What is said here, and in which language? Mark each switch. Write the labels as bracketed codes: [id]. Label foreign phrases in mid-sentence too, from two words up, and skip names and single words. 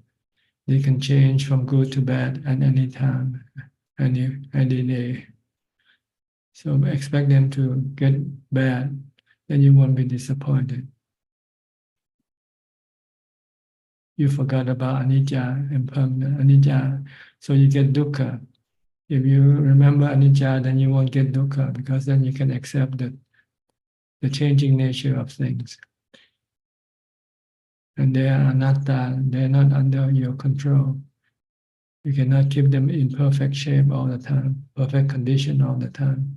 [en] They can change from good to bad at any time, any day. So expect them to get bad, then you won't be disappointed. You forgot about anicca, impermanent, anicca, so you get dukkha. If you remember anicca, then you won't get dukkha, because then you can accept the changing nature of things. And they are anatta, they're not under your control. You cannot keep them in perfect shape all the time, perfect condition all the time.